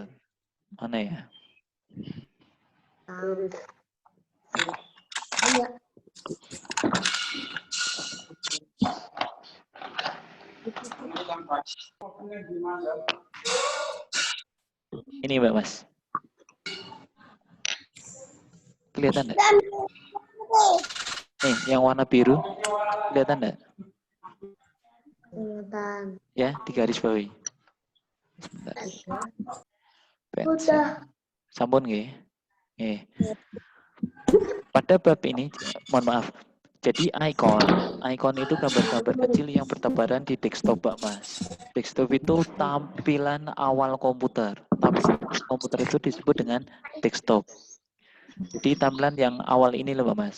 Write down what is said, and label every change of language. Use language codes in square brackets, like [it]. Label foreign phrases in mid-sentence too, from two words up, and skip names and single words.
[id] Mana ya? Ini Mbak Mas. Kelihatan enggak? Nih, yang warna biru. Kelihatan enggak? Kelihatan. Ya, di garis bawahi. Sebentar. Pensil. [jv] Sampun nggih? Nggih. [id] Pada bab ini, mohon maaf. Jadi icon itu gambar-gambar kecil yang bertebaran di desktop, Mbak Mas. Desktop itu tampilan awal komputer. Tampilan komputer itu disebut dengan desktop. Di tampilan yang awal ini loh, Mbak Mas.